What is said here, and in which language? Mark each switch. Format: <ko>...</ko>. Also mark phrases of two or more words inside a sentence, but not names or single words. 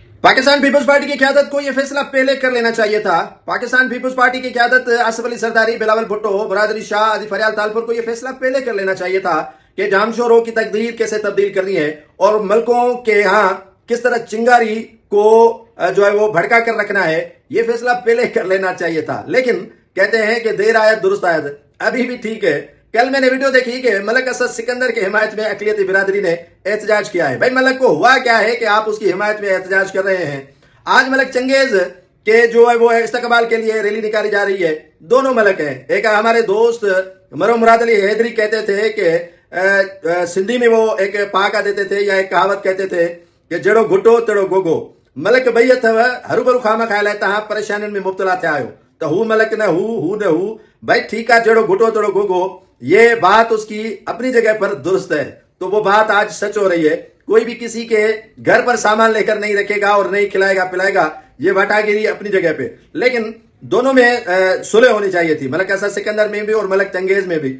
<ur>پاکستان پیپلز پارٹی کی قیادت کو یہ فیصلہ پہلے کر لینا چاہیے تھا. پاکستان پیپلز پارٹی کی قیادت آصف علی سرداری، بلاول بھٹو، مراد علی شاہ، آدی فریال تالپور کو یہ فیصلہ پہلے کر لینا چاہیے تھا کہ جامشوروں کی تقدیر کیسے تبدیل کرنی ہے اور ملکوں کے یہاں کس طرح چنگاری کو جو ہے وہ بھڑکا کر رکھنا ہے. یہ فیصلہ پہلے کر لینا چاہیے تھا، لیکن کہتے ہیں کہ دیر آیت درست آیت، ابھی بھی ٹھیک ہے. کل میں نے ویڈیو دیکھی کہ ملک اسد سکندر کے حمایت میں اقلیتی برادری نے احتجاج کیا ہے. بھائی ملک کو ہوا کیا ہے کہ آپ اس کی حمایت میں احتجاج کر رہے ہیں. آج ملک چنگیز کے جو ہے وہ استقبال کے لیے ریلی نکالی جا رہی ہے. دونوں ملک ہیں. ایک ہمارے دوست مرو مراد علی حیدری کہتے تھے کہ سندھی میں وہ ایک پہاکا دیتے تھے یا ایک کہاوت کہتے تھے کہ</ur> <sd>जड़ो घुटो तड़ो गोगो। मलक भई अथव हरू भरू खामा खाए लाइ तव्हां परेशानियुनि में मुब्तला थिया आहियो त हू मलक न हू न हू।</sd> <ur>بھائی ٹھیک ہے,</ur> <sd>जड़ो घुटो तड़ो गोगो,</sd> <ur>یہ بات اس کی اپنی جگہ پر درست ہے. تو وہ بات آج سچ ہو رہی ہے. کوئی بھی کسی کے گھر پر سامان لے کر نہیں رکھے گا اور نہیں کھلائے گا پلائے گا، یہ واٹاگیری اپنی جگہ پے. لیکن دونوں میں صلح ہونی چاہیے تھی، ملک اسد سکندر میں بھی اور ملک چنگیز میں بھی.</ur>